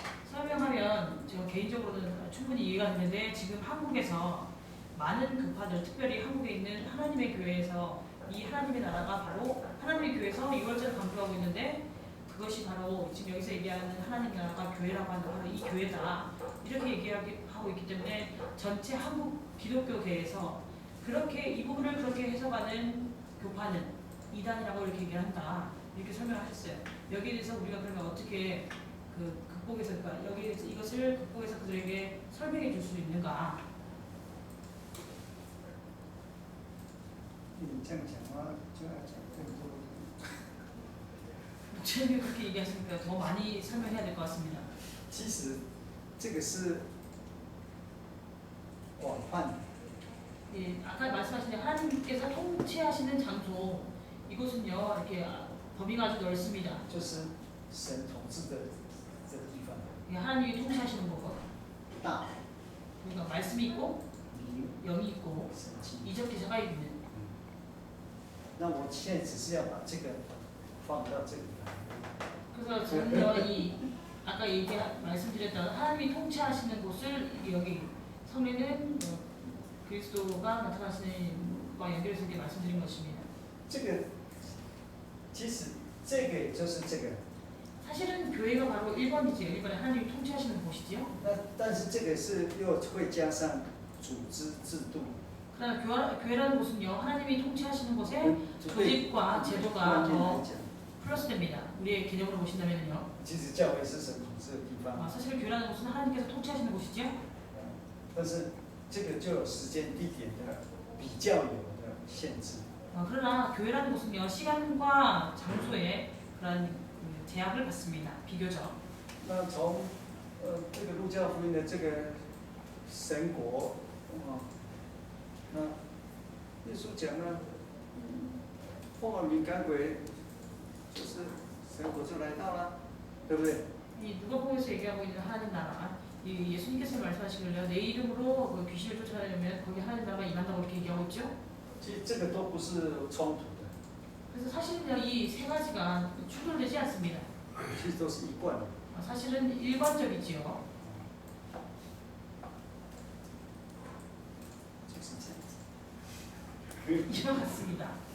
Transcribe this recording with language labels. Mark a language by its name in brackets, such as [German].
[Korean] 설명하면 제가 개인적으로는 충분히 이해가 되는데, 지금 한국에서 많은 교파들, 특별히 한국에 있는 하나님의 교회에서 이 하나님의 나라가 바로 하나님의 교회에서 6월절을 강조하고 있는데, 그것이 바로 지금 여기서 얘기하는 하나님 나라가 교회라고 하는 바로 이 교회다 이렇게 얘기하고 있기 때문에 전체 한국 기독교계에서 그렇게 이 부분을 그렇게 해석하는 교파는 이단이라고 이렇게 얘기를 한다 이렇게 설명하셨어요. 여기에 대해서 우리가 그러면 어떻게 극복해서 그러니까 여기에서 이것을 극복해서 그들에게 설명해 줄 수 있는가? [Chinese] 你这样讲话就要讲更多。 [Korean] 목사님이 그렇게 얘기하시니까 더 많이 설명해야 될 것 같습니다. [Chinese] 其实这个是广泛， [Korean] 예, 아까 말씀하신 하나님께서 통치하시는 장소 이곳은요 이렇게 범위가 아주 넓습니다. [Chinese] 就是神统治的这个地方。 [Korean] 예, 하나님이 통치하시는 곳, [Chinese] 大 [Korean] 그러니까 말씀이 있고 [Chinese] 灵 [Korean] 영이 있고 [Chinese] 神迹。 [Korean] 이적 기사가 있는. [Chinese] 那我现在只是要把这个放到这里来。 [Korean] 그래서 저는요 이 아까 말씀드렸던 하나님이 통치하시는 곳을 여기 성례는 그리스도가 나타나시는 것과 연결해서 이렇게 말씀드린 것입니다. [Chinese] 这个其实这个也就是这个， [Korean] 사실은 교회가 바로 1번이죠. 1번에 하나님이 통치하시는 곳이죠. [Chinese] 但是这个是又会加上组织制度。 [Korean] 그러나 교회라는 곳은요 하나님이 통치하시는 곳에 [Chinese] 就对 [Korean] 조직과 제도가 [Chinese] 观念来 [Korean] 더 [Chinese] 讲， [Korean] 플러스됩니다. 우리의 개념으로 보신다면요. [Chinese] 其实教会是神统治的地方， [Korean] 사실 교회라는 곳은 하나님께서 통치하시는 곳이죠. [Chinese] 但是这个就有时间地点的比较有的限制。 [Korean] 그러나 교회라는 곳은요 시간과 장소에 그런 제약을 받습니다. 비교적. [Chinese] 那从这个路加福音的这个神国那耶稣讲了，奉了敏感鬼，就是神国就来到了，对不对？ [Korean] 이 누가복음에서 얘기하고 있는 하나님 나라, 이 예수님께서 말씀하시길래 내 이름으로 그 귀신을 쫓아내면 거기 하나님 나라가 임한다고 이렇게 얘기하고 있죠. [Chinese] 其实这个都不是冲突的， [Korean] 그래서 사실은요 이 세 가지가 충돌되지 않습니다. [Chinese] 其实都是一贯的。 [Korean] 사실은 일관적이지요. [Chinese] 就是这样子。 [Korean] 이와 같습니다.